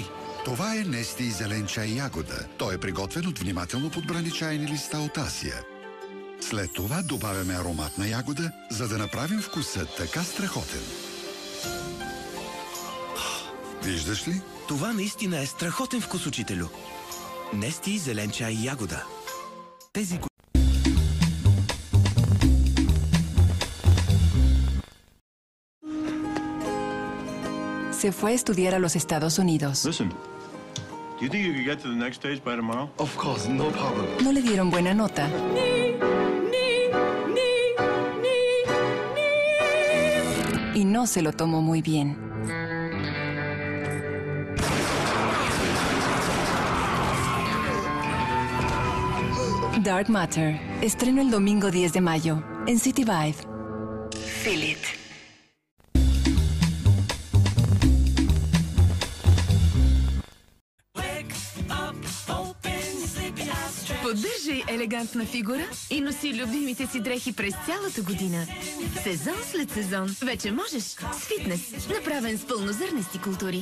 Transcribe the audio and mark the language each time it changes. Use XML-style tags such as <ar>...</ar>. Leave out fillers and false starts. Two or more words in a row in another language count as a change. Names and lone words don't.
<bg>Това е Нести зелен чай ягода. Той е приготвен от внимателно подбрани чайни листа от Асия. След това добавяме ароматна ягода, за да направим вкуса така страхотен. Виждаш ли? Това наистина е страхотен вкус, учителю. Нести зелен чай ягода. Тези,</bg> <es>Se fue a estudiar a los Estados Unidos.</es> <en>Listen, do you think you could get to the next stage by tomorrow? Of course, no problem.</en> <es>No le dieron buena nota. Y no se lo tomó muy bien. Dark Matter. Estreno el domingo 10 de mayo en City Vibe.</es> <en>Feel it.</en> <bg>Поддържай елегантна фигура и носи любимите си дрехи през цялата година. Сезон след сезон вече можеш с фитнес, направен с пълнозърнести култури.</bg>